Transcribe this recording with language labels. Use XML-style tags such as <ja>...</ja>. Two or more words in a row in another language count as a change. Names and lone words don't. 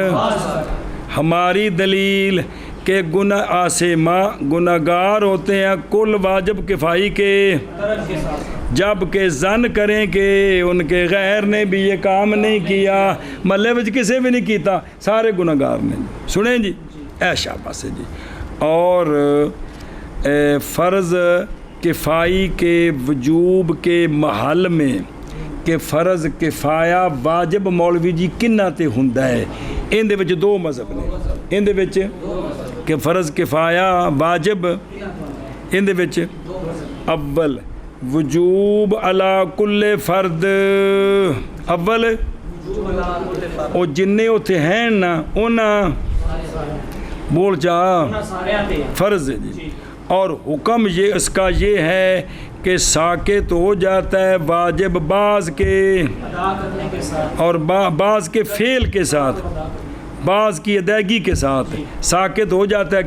<ur>ہماری دلیل کہ گناہگار ہوتے ہیں کل واجب کفائی کے جب کہ زن کریں کہ ان کے غیر نے بھی یہ کام نہیں کیا،</ur> <pa>محلے وچ کسی بھی نہیں کیتا، سارے گناہگار نے. سنیں جی ایشا پاسے جی.</pa> <ur>اور فرض کفائی کے وجوب کے محل میں کہ فرض کفایہ واجب</ur> <pa>مولوی جی کنہ تے ہوندا ہے، ان دے وچ 2 مذہب نے. ان دے وچ کہ فرض کفایہ واجب ان دے وچ</pa> <ar>اول وجوب علی کل فرد،</ar> <pa>اول او جننے اوتھے ہیں نا انہاں بول جا فرض ہے جی.</pa> <ur>اور حکم یہ اس کا یہ ہے کہ ساکت ہو جاتا ہے واجب بعض کے اور بعض کے فعل کے ساتھ، بعض کی ادائیگی کے ساتھ ساکت ہو جاتا ہے.</ur>